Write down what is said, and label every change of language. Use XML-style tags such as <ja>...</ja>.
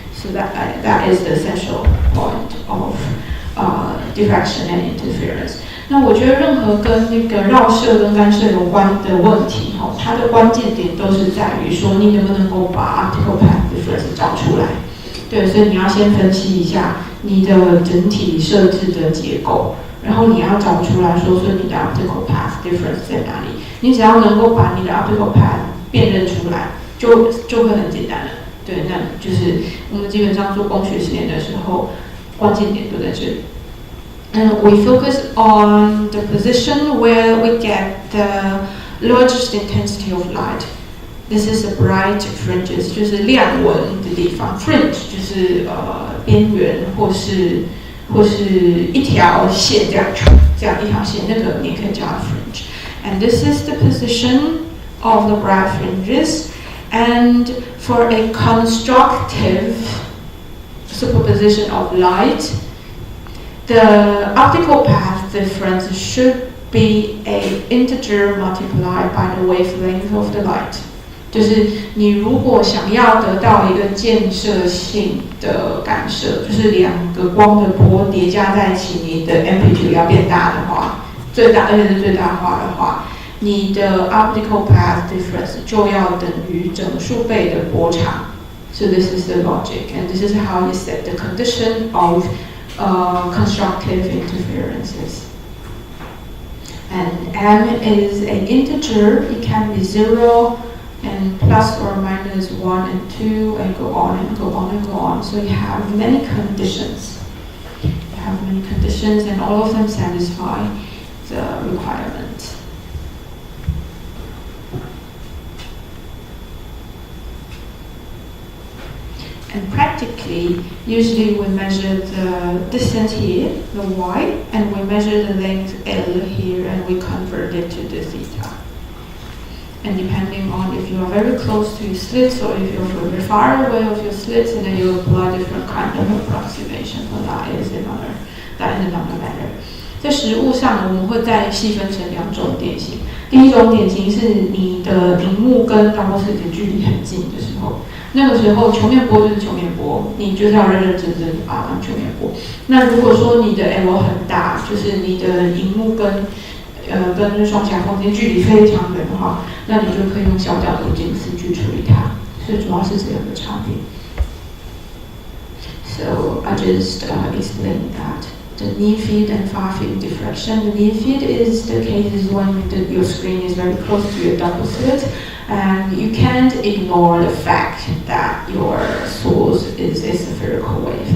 <en>So that is the essential point of diffraction and interference.</en> <zh>那我觉得任何跟那个绕射跟干涉有关的问题，它的关键点都是在于说你能不能够把</zh> <en>optical path difference</en> <zh>找出来。对，所以你要先分析一下你的整体设置的结构，然后你要找出来说你的</zh> <en>optical path difference</en> <zh>在哪里。你只要能够把你的</zh> <en>optical path</en> <zh>辨认出来，就会很简单了。对，那就是我们基本上做光学实验的时候，关键点都在这里。</zh> <en>And we focus on the position where we get the largest intensity of light. This is the bright fringes,</en> <zh>就是亮纹的地方。 Fringe 就是边缘或是一条线这样一条线，那个你可以叫它 fringe.</zh> <en>And this is the position of the bright fringes. And for a constructive superposition of light, the optical path difference should be an integer multiplied by the wavelength of the light.</en> <zh>就是你如果想要得到一个建设性的干涉，就是两个光的波叠加在一起，你的 amplitude 要变大的话，而且是最大化的话，你的</zh> <en>optical path difference</en> <zh>就要等于整数倍的波长。</zh> <en>So this is the logic, and this is how you set the condition of constructive interferences. And m is an integer. It can be 0 and plus or minus 1 and 2 and go on and go on and go on. So you have many conditions. And all of them satisfy the requirement. And practically, usually we measure the distance here, the y, and we measure the length L here, and we convert it to the theta. And depending on if you are very close to your slits or if you're very far away of your slits, and then you apply different kind of approximation. So that is another matter.</en> <zh>在实物上，我们会再细分成两种典型。第一种典型是你的萤幕跟</zh> <en>double slit</en> <zh>的距离很近的时候，那个时候球面波就是球面波，你就是要认认真真的把它当球面波。那如果说你的 L 很大，就是你的萤幕跟双颊缝间距离非常远的话，那你就可以用小角度近似去处理它。所以主要是这样的差别。</zh> <en>So I just explained that. The near field and far field diffraction. The near field is the cases when your screen is very close to your double slit, and you can't ignore the fact that your source is a spherical wave.</en>